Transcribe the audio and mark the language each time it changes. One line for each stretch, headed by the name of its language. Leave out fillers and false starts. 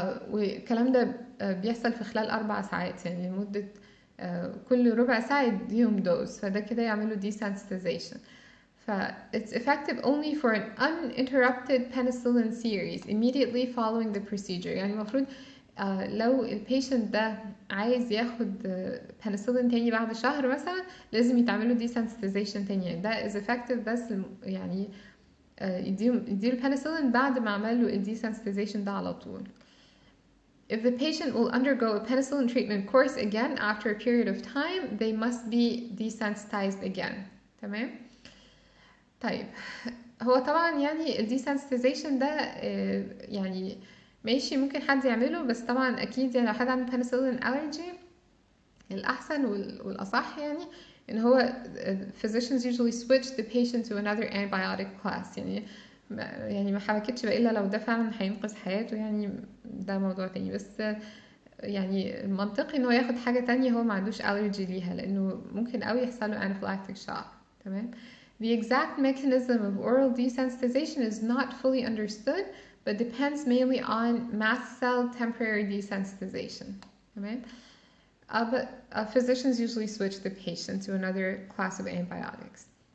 Arabic: والكلام ده بيحصل في خلال 4 ساعات، يعني لمدة كل ربع ساعة يديهم دوز، فده كده يعملوا desensitization.
English: It's effective only for an uninterrupted penicillin series immediately following the procedure.
Arabic: يعني المفروض لو البيشنت ده عايز ياخد penicillin تاني بعد شهر مثلا لازم يتعمله desensitization تاني، يعني ده is effective بس يعني يديله penicillin بعد ما عمله desensitization ده على طول.
English: If the patient will undergo a penicillin treatment course again after a period of time, they must be desensitized again.
Arabic: تمام؟ طيب هو طبعا يعني الديسنسيتيزيشن ده يعني ماشي ممكن حد يعمله، بس طبعا اكيد يعني لو حد عنده penicillin allergy الاحسن والاصح يعني ان هو
English: physicians usually switch the patient to another antibiotic class.
Arabic: يعني ما حبكتش بقى الا لو ده فعلا هينقذ حياته، يعني ده موضوع تاني. بس يعني المنطقي ان هو ياخد حاجه تانية هو ما عندوش allergy ليها، لانه ممكن قوي يحصل له anaphylactic shock. تمام.
English: The exact mechanism of oral desensitization is not fully understood, but depends mainly on mast cell temporary desensitization.
Arabic: تمام.
English: But physicians usually switch the patient to another class of antibiotics.